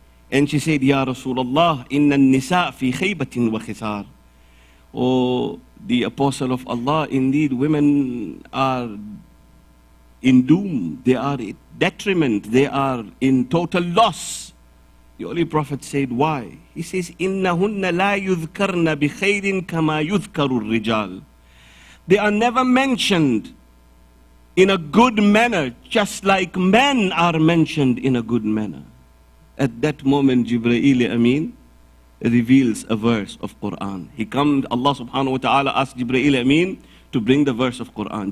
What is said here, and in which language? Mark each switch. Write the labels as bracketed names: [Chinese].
[English] And she said, [Arabic] Ya Rasulullah, inna nisa fi khaybatin wa khithar. [English] Oh, the Apostle of Allah, indeed women are in doom, they are in detriment, they are in total loss. The Holy Prophet said, why? He says, [Arabic] إِنَّهُنَّ لَا يُذْكَرْنَ بِخَيْرٍ كَمَا يُذْكَرُ الرِّجَالِ. [English] They are never mentioned in a good manner, just like men are mentioned in a good manner. At that moment, Jibreel Amin reveals a verse of Quran. He comes, Allah subhanahu wa ta'ala asked Jibreel Amin to bring the verse of Quran.